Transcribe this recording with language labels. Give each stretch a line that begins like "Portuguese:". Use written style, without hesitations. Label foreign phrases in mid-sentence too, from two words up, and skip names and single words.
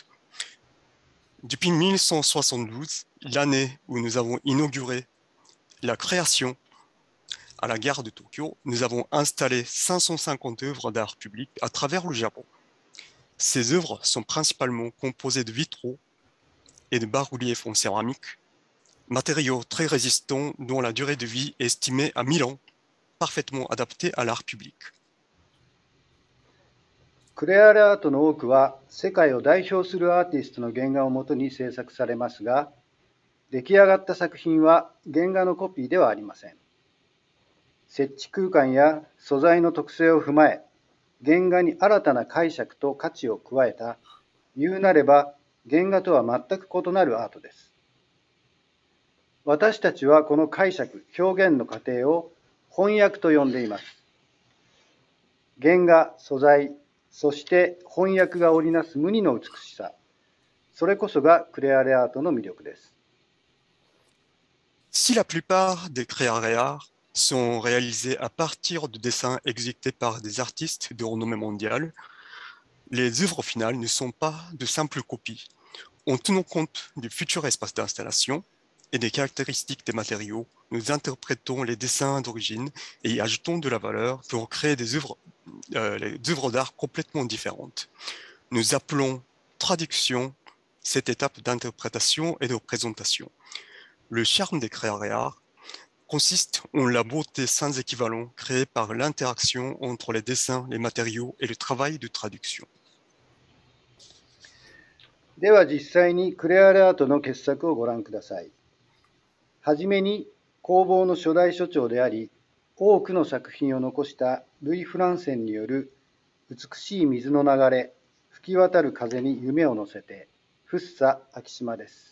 French: Depuis 1972, l'année où nous avons inauguré la création à la gare de Tokyo, nous avons installé 550 œuvres d'art public à travers le Japon. Ces œuvres sont principalement composées de vitraux et de bas-reliefs en céramique, matériaux très résistants dont la durée de vie est estimée à 1000 ans, parfaitement adaptés à l'art public.
Japanese: クレアレアートの多くは世界を代表するアーティストの原画をもとに制作されますが、出来上がった作品は原画のコピーではありません。設置空間や素材の特性を踏まえ、原画に新たな解釈と価値を加えた、言うなれば原画とは全く異なるアートです。私たちはこの解釈、表現の過程を翻訳と呼んでいます。原画、素材、そして翻訳が織りなす無二の美しさ、それこそがクレアレアートの魅力です。
French: Si la plupart des Creare Art sont réalisés à partir de dessins exécutés par des artistes de renommée mondiale, les œuvres finales ne sont pas de simples copies. En tenant compte du futur espace d'installation et des caractéristiques des matériaux, nous interprétons les dessins d'origine et y ajoutons de la valeur pour créer des œuvres d'art complètement différentes. Nous appelons traduction cette étape d'interprétation et de représentation. Le charme des Creare Art consiste en la beauté sans équivalent créée par l'interaction entre les dessins, les matériaux et le travail de traduction.
Japanese: では実際にクレアレアートの傑作をご覧ください。はじめに工房の初代所長であり、多くの作品を残したルイ・フランセンによる美しい水の流れ、吹き渡る風に夢を乗せて、福生昭島です。